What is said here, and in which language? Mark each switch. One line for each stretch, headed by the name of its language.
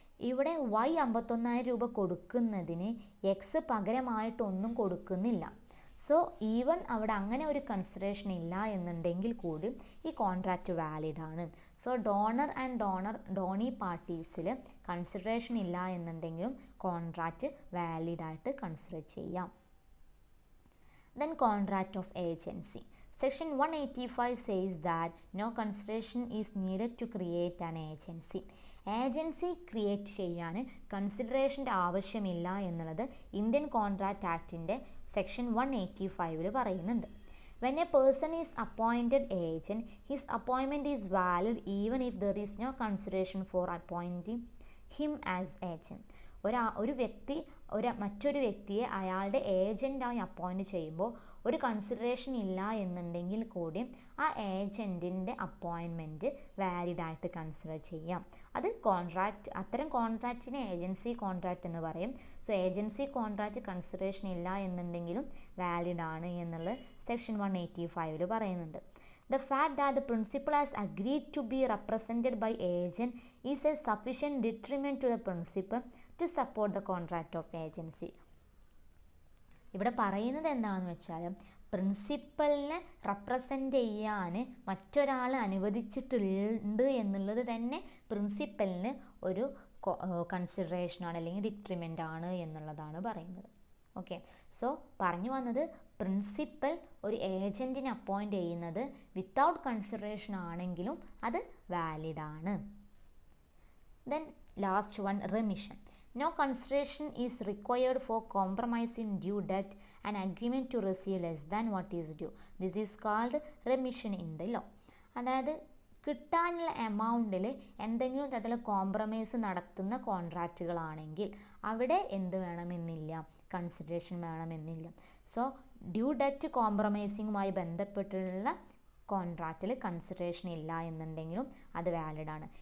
Malayalam: ഇവിടെ വൈ 51,000 രൂപ കൊടുക്കുന്നതിന് എക്സ് പകരമായിട്ടൊന്നും കൊടുക്കുന്നില്ല. സോ ഈവൻ അവിടെ അങ്ങനെ ഒരു കൺസിഡറേഷൻ ഇല്ല എന്നുണ്ടെങ്കിൽ കൂടി ഈ കോൺട്രാക്റ്റ് വാലിഡ് ആണ്. So donor and Doni പാർട്ടീസിൽ consideration ഇല്ല എന്നുണ്ടെങ്കിലും കോൺട്രാക്റ്റ് വാലിഡായിട്ട് കൺസിഡർ ചെയ്യാം.
English: Then contract of agency. Section 185 says that no consideration is needed to create an agency.
Malayalam: Agency create ചെയ്യാൻ കൺസിഡറേഷൻ്റെ ആവശ്യമില്ല എന്നുള്ളത് ഇന്ത്യൻ കോൺട്രാക്റ്റ് ആക്ടിൻ്റെ സെക്ഷൻ 185 പറയുന്നുണ്ട്.
English: When a person is appointed agent, his appointment is valid even if there is no consideration for appointing him as agent.
Malayalam: ഒരു വ്യക്തി മറ്റൊരു വ്യക്തിയെ അയാളുടെ ഏജൻ്റായി appoint ചെയ്യുമ്പോൾ ഒരു കൺസിഡറേഷൻ ഇല്ല എന്നുണ്ടെങ്കിൽ കൂടി ആ ഏജൻറ്റിൻ്റെ അപ്പോയിൻമെൻറ്റ് വാലിഡായിട്ട് കൺസിഡർ ചെയ്യാം. അത് അത്തരം കോൺട്രാക്റ്റിനെ ഏജൻസി കോൺട്രാക്റ്റ് എന്ന് പറയും. സോ ഏജൻസി കോൺട്രാക്റ്റ് കൺസിഡറേഷൻ ഇല്ല എന്നുണ്ടെങ്കിലും വാലിഡ് ആണ് എന്നുള്ളത് സെക്ഷൻ 185 പറയുന്നുണ്ട്.
English: The fact that the principal has agreed to be represented by agent is a sufficient detriment to the principal to support the contract of agency.
Malayalam: ഇവിടെ പറയുന്നത് എന്താണെന്ന് വെച്ചാൽ പ്രിൻസിപ്പലിനെ represent ചെയ്യാൻ മറ്റൊരാൾ അനുവദിച്ചിട്ടുണ്ട് എന്നുള്ളത് തന്നെ പ്രിൻസിപ്പലിന് ഒരു കൺസിഡറേഷനാണ് അല്ലെങ്കിൽ ഡിട്രിമെൻ്റ് ആണ് എന്നുള്ളതാണ് പറയുന്നത്. ഓക്കെ, സോ പറഞ്ഞു വന്നത് പ്രിൻസിപ്പൽ ഒരു ഏജൻറ്റിനെ അപ്പോയിൻ്റ് ചെയ്യുന്നത് വിത്തൗട്ട് കൺസിഡറേഷൻ ആണെങ്കിലും അത് വാലിഡ് ആണ്.
English: Then last one, remission. No consideration is required for compromising due debt and agreement to receive less than what is due. This is called remission in the law.
Malayalam: അതായത് കിട്ടാനുള്ള എമൗണ്ടിൽ എന്തെങ്കിലും തരത്തിൽ compromise നടത്തുന്ന കോൺട്രാക്റ്റുകളാണെങ്കിൽ അവിടെ എന്ത് വേണമെന്നില്ല, കൺസിഡറേഷൻ വേണമെന്നില്ല. സോ ഡ്യൂ ഡെറ്റ് കോംപ്രമൈസിങ്ങുമായി ബന്ധപ്പെട്ടുള്ള കോൺട്രാക്റ്റിൽ കൺസിഡറേഷൻ ഇല്ല എന്നുണ്ടെങ്കിലും അത് വാലിഡാണ്.